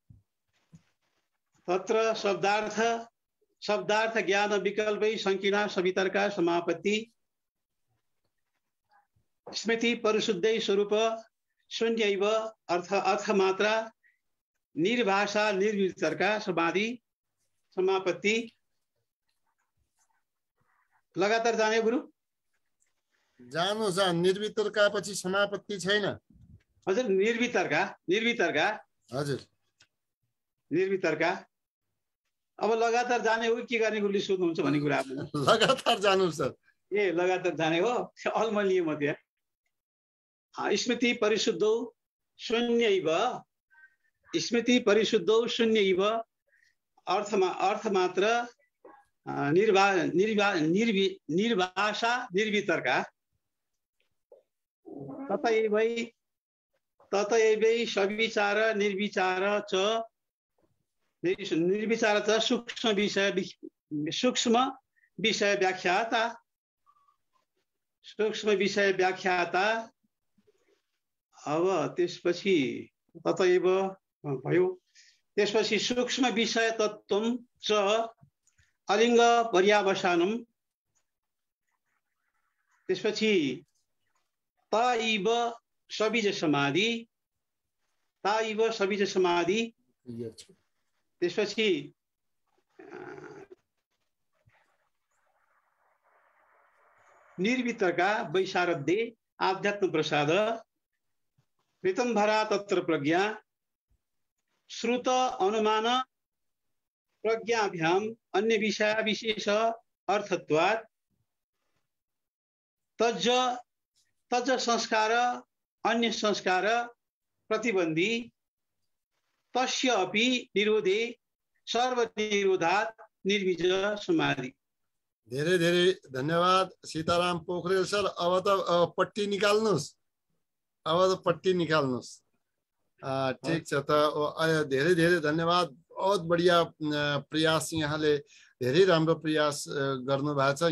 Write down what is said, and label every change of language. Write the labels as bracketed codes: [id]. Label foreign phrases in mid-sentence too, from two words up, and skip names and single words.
[sa] तत्र शब्दार्थ ज्ञान विकल्पै संकीर्णा सवितर्का समापत्ति स्मृति परिशुद्धै स्वरूप शून्यैव अर्थ मात्रा निर्भाषा निर्वितर्का समाधि समापत्ति। [ne] लगातार जाने गुरु जानुहोस्, निर्वितर्का पछि समापत्ति छैन। हजुर, निर्वितर्का हजुर, निर्वितर्का। अब लगातार जाने हो के गर्ने गुरुले सोध्नुहुन्छ भन्ने कुरा आफ्नो। लगातार जानुहोस् सर। ए लगातार जाने हो, अलमलिए म त्यहाँ। [sa] स्मृति परिशुद्धौ शून्यैव, स्मृति परिशुद्धौ शून्यैव अर्थ मात्र निर्भाषा निर्वितर्का। ततैवै सविचार निर्विचार च सूक्ष्म विषय व्याख्याता। [ne] अब त्यसपछि ततैव भयो, त्यसपछि [sa] सूक्ष्म विषय तत्त्वं च अलिङ्ग पर्यावसानम्। त्यसपछि ताइव सबीज समाधि। त्यसपछि निर्वितर्का वैशारद्ये आध्यात्म प्रसाद। ऋतंभरा तत्र प्रज्ञा श्रुत अनुमान प्रज्ञाभ्याम अन्य विषय विशेष अर्थत्वात्। तज संस्कार अन्य संस्कार प्रतिबंधी। तस्य अपि निरोधे सर्वनिरोधात् निर्विज समाधि। [ne] धेरै धेरै धन्यवाद सीताराम पोखरेल सर। अब त पट्टी निकाल्नुस्, ठिक छ त। धेरै धेरै धन्यवाद, [hi] बहुत बढिया [ne] प्रयास। यहाँले धेरै राम्रो प्रयास गर्नु भएको छ।